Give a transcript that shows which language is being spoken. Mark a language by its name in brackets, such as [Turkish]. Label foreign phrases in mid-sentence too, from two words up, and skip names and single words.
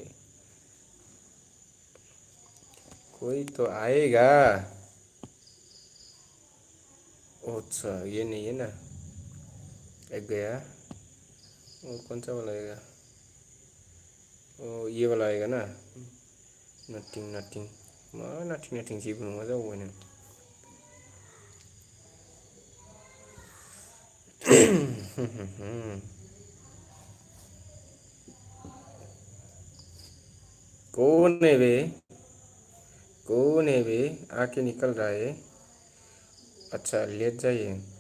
[Hindi] कोई तो आएगा ओ अच्छा ये नहीं है ना एक गया और कौन सा वाला आएगा ओ ये वाला आएगा ना [English] nothing nothing [Hindi] मा [English] nothing nothing [Bodo] जेबो नङा जाबावबाय नों [Hindi] कौन है बे कौन है बे आके निकल रहा है अच्छा लेट जाइए